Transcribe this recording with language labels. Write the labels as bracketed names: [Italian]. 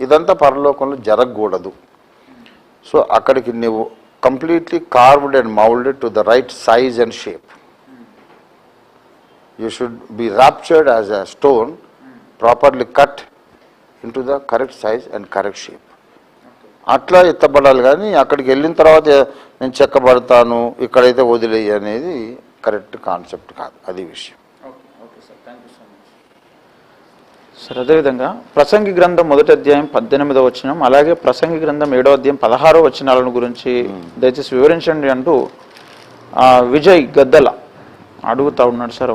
[Telugu] ఇదంతా పరలోకంలో జరగకూడదు. సో అక్కడికి నువ్వు [English] Completely carved and moulded to the right size and shape. You should be raptured as a stone, properly cut into the correct size and correct shape. [Telugu] అట్లా ఎత్తబడాలి. కానీ అక్కడికి వెళ్ళిన తర్వాత నేను చెక్కబడతాను ఇక్కడైతే వదిలేయి అనేది కరెక్ట్ కాన్సెప్ట్ కాదు. అది విషయం. సార్ అదేవిధంగా ప్రసంగి గ్రంథం 1వ అధ్యాయం 18వ వచనం, అలాగే ప్రసంగి గ్రంథం 7వ అధ్యాయం 16వ వచనాలను గురించి దయచేసి వివరించండి అంటూ విజయ్ గద్దల అడుగుతా ఉన్నాడు సార్.